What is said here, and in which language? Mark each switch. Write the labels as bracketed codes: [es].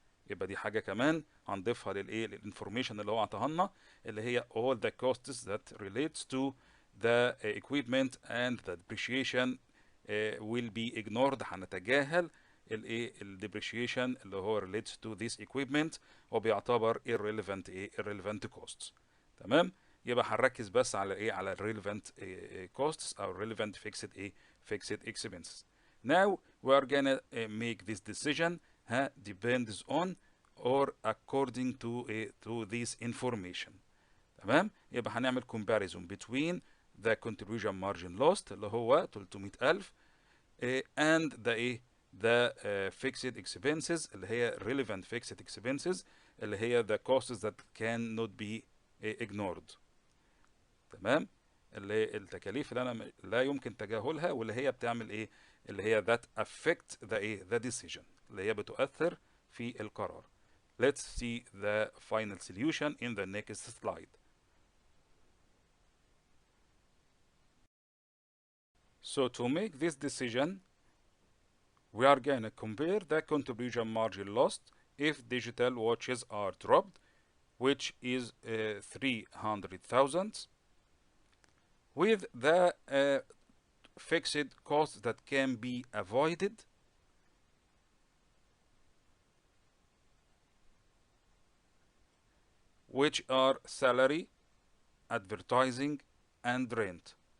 [ar] يبقى دي حاجة كمان هنضيفها للانفورميشن اللي هو عطاها لنا، اللي هي [en] all the costs that relates to the equipment and the depreciation will be ignored. [ar] هنتجاهل depreciation اللي هو [en] relates to this equipment [ar] وبيعتبر irrelevant costs. تمام. يبقى هنركز بس على على relevant costs او relevant fixed expenses. [en] Now we are gonna make this decision depends on or according to this information. [ar] تمام. يبقى هنعمل [en] comparison between the contribution margin lost اللي هو 300,000 and the fixed expenses اللي هي relevant fixed expenses اللي هي the costs that cannot be ignored. [ar] تمام. اللي هي التكاليف اللي انا لا يمكن تجاهلها، واللي هي بتعمل اللي هي [en] that affect the decision، [ar] اللي هي بتؤثر في القرار. [en] Let's see the final solution in the next slide. So to make this decision, we are going to compare the contribution margin lost if digital watches are dropped, which is 300,000, with the fixed costs that can be avoided, which are salary, advertising, and rent.